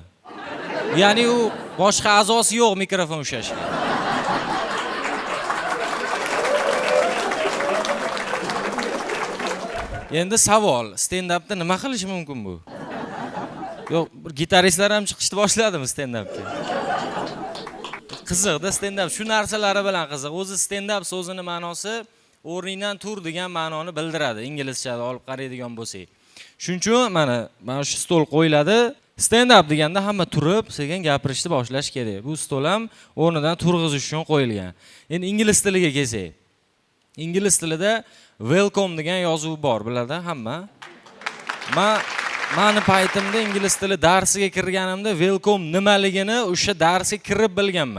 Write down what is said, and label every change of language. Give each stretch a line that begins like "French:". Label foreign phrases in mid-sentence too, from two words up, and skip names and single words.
Uzbek: Ya'ni u boshqa a'zosi yo'q mikrofon ushlashga. Endi savol, stand-upda nima qilish mumkin bu? Yo'q, bir gitaristlar ham chiqishni boshladimi stand-upga? Qiziqda stand-up shu narsalari bilan qiziq. O'zi stand-up so'zining ma'nosi o'rningdan tur degan ma'noni bildiradi, inglizchada olib qaraydigan bo'lsak. Shuning uchun mana shu stol qo'yiladi. Stand-up deganda hamma turib, sekin gapirishni boshlash kerak. Bu stol ham o'rnidan turg'izish uchun qo'yilgan. Endi ingliz tiliga kelsak. Ingliz tilida welcome degan yozuv bor, biladi hamma. Meni paytimda ingliz tili darsiga kirganimda welcome nimaligini o'sha darsga kirib bilganman.